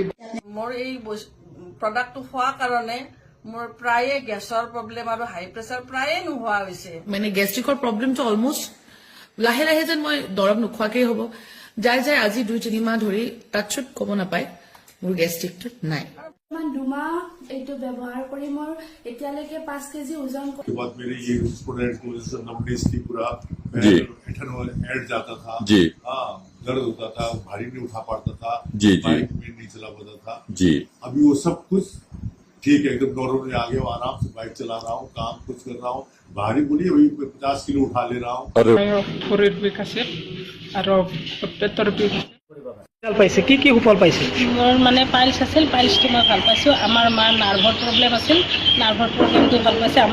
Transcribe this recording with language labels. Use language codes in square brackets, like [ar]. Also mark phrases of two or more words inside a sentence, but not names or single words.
[as] মোৰ এই প্ৰডাক্টটো খোৱাৰ কাৰণে মোৰ প্ৰায়ে গেছৰ প্ৰব্লেম আৰু [en] high pressure [as] প্ৰায়ে নোহোৱা হৈছে মানে গেষ্ট্ৰিকৰ প্ৰব্লেমটো অলমোষ্ট লাহে লাহে যেন মই দৰৱ নোখোৱাকেই হ'ব যাই যাই আজি 2-3 মাহ ধৰি টাচত ক'ব নাপায় মোৰ গেষ্ট্ৰিকটো নাই দুমাহ এইটো ব্যৱহাৰ কৰি মোৰ এতিয়ালৈকে 5 কেজি ওজন [hi] बाद मेरी ये नंबर्स थी पूरा हेड जाता था जी हाँ दर्द होता था भारी नहीं उठा पाता था जी बाइक में नहीं चला पाता था जी अभी वो सब कुछ ठीक है एकदम नॉर्मल आगे आराम से बाइक चला रहा हूँ काम कुछ कर रहा हूँ भारी बोलिए वही 50 किलो उठा ले रहा हूँ [as] শৰীৰ বিষ আছে আৰু পেটৰ বিষ সুফল পাইছে কি কি সুফল পাইছে মোৰ মানে পাইলছ আছিল পাইলছটো মই ভাল পাইছো আমাৰ মাৰ নাৰ্ভৰ প্ৰব্লেম আছিল নাৰ্ভৰ প্ৰব্লেমটো ভাল পাইছে